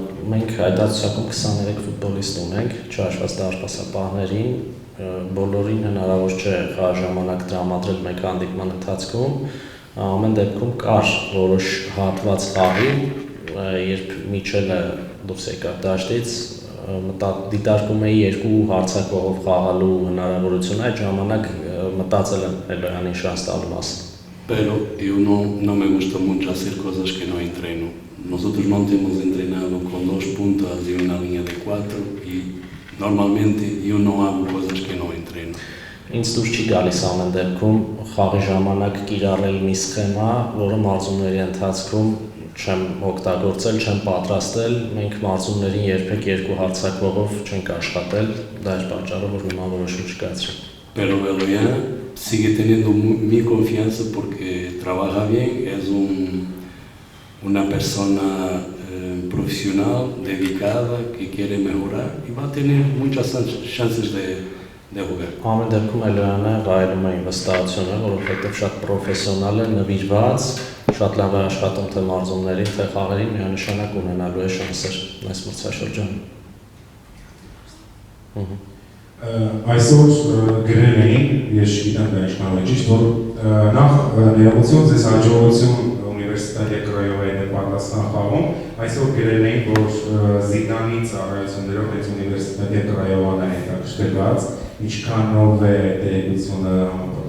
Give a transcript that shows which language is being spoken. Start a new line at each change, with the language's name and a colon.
Armenian: Մենք հայտարարությունում 23 ֆուտբոլիստ ունենք, չհաշված դարպասապահներին, բոլորին հնարավոր չէ ժամանակ տրամադրել մեկ հանդիպման ընթացքում, ամեն դեպքում կար որոշ հատված խաղի, երբ Միչելը դուրս եկավ դաշտից, դիտարկում էի 2 հարցակողով խաղալու հնարավորությունը, այդ ժամանակ մտածել եմ Էլոյանին շանս տալու մասին։
Spanish: Pero yo no me gusta mucho hacer cosas que no entreno. Nosotros no hemos entrenado con 2 puntas y una línea de 4 y normalmente yo no hago cosas que no entreno.
Armenian: Ինձ դուր չի գալիս ամեն դեպքում խաղի ժամանակ կիրառել մի սխեմա, որը մարզումների ընթացքում չեմ օգտագործել, չեմ պատրաստել, մենք մարզումներին երբեք 2 հարցակողով չենք աշխատել, դա է պատճառը, որ նման որոշում չկայացրինք։
Spanish: Pero Eloyan sigue teniendo mi confianza porque trabaja bien, es una persona profesional, dedicada, que quiere mejorar y va a tener muchas chances de jugar.
Armenian: Ամեն դեպքում Էլոյանը վայելում է իմ վստահությունը, որովհետև շատ պրոֆեսիոնալ է, նվիրված, շատ լավ է աշխատում թե մարզումներին, թե խաղերին, միանշանակ ունենալու է շանսեր այս մրցաշրջանում։ Այսօր գրել էին, ես չգիտեմ դա ինչքան է ճիշտ, որ նախ ներողություն ձեզ հաջողություն Ունիվերսիտետի Կրայովայի հետ պատասխան խաղում, այսօր գրել էին, որ Զիդանի ծառայություններով հենց Ունիվերսիտետի Կրայովան է հետաքրքրված, ինչքանով է տեղեկությունը համապատասխան